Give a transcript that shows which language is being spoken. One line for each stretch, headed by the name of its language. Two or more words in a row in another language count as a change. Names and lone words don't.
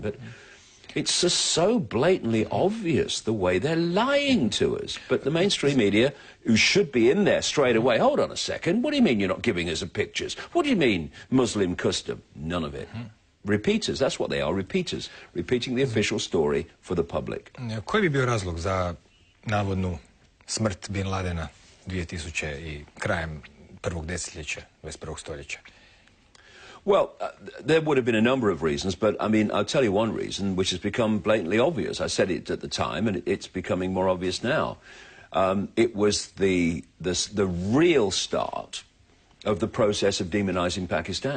English: But it's just so blatantly obvious the way they're lying to us. But the mainstream media, who should be in there straight away, hold on a second, what do you mean you're not giving us the pictures? What do you mean Muslim custom? None of it. Repeaters, that's what they are, repeaters. Repeating the official story for the public.
Croatian: Koji bi bio razlog za navodnu smrt bin Ladena 2000 i krajem prvog desetljeća 21. stoljeća?
English: Well, there would have been a number of reasons, but, I mean, I'll tell you one reason, which has become blatantly obvious. I said it at the time, and it's becoming more obvious now. It was the real start of the process of demonizing Pakistan.